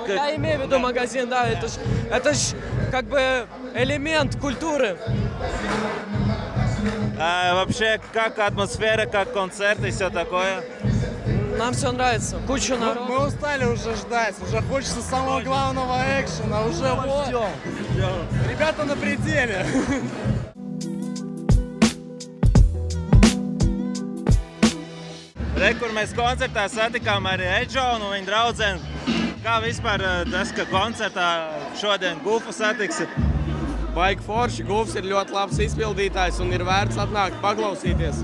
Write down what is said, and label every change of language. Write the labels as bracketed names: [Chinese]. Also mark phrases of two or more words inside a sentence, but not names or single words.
[Russian] Я имею в виду магазин, да, это ж как бы элемент культуры. А вообще, как атмосфера, как концерт и все такое? Нам все нравится. Куча народу. Мы устали уже ждать, уже хочется самого главного экшена, уже вот. Ребята на пределе. [Latvian] Re, kur mēs koncertā satikām arī Edžonu un viņa draudzeni. Kā vispār tas, ka koncertā šodien Gufu satiksi? Baigi forši, Gufs ir ļoti labs izpildītājs un ir vērts atnākt paklausīties.